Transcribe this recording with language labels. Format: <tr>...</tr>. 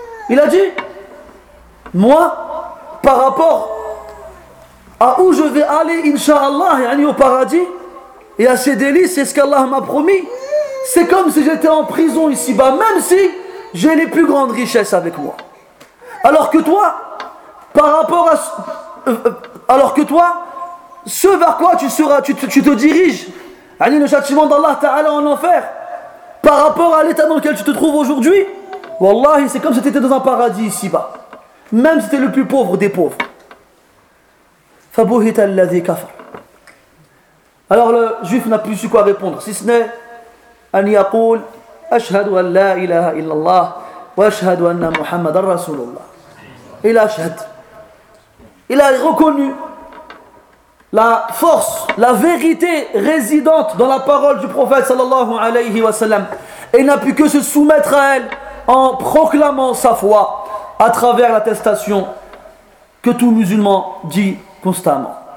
<fr>إلى جي مو بارابور à où je vais aller, Inch'Allah, yani au paradis, et à ses délices, c'est ce qu'Allah m'a promis. C'est comme si j'étais en prison ici-bas, même si j'ai les plus grandes richesses avec moi. Alors que toi, ce vers quoi tu te diriges, yani le châtiment d'Allah Ta'ala en enfer, par rapport à l'état dans lequel tu te trouves aujourd'hui, wallahi, c'est comme si tu étais dans un paradis ici-bas, même si tu es le plus pauvre des pauvres.</fr> <ar>فبوهت الذي كفر.</ar> <fr>Alors le juif n'a plus su quoi répondre, si ce n'est</fr> <ar>أن يقول أشهد أن لا إله إلا الله وأشهد أن محمد رسول الله.</ar> <fr>Il a reconnu la force, la vérité résidente dans la parole du prophète sallallahu alayhi wa sallam et n'a pu que se soumettre à elle en proclamant sa foi à travers l'attestation que tout musulman dit constamment.</fr>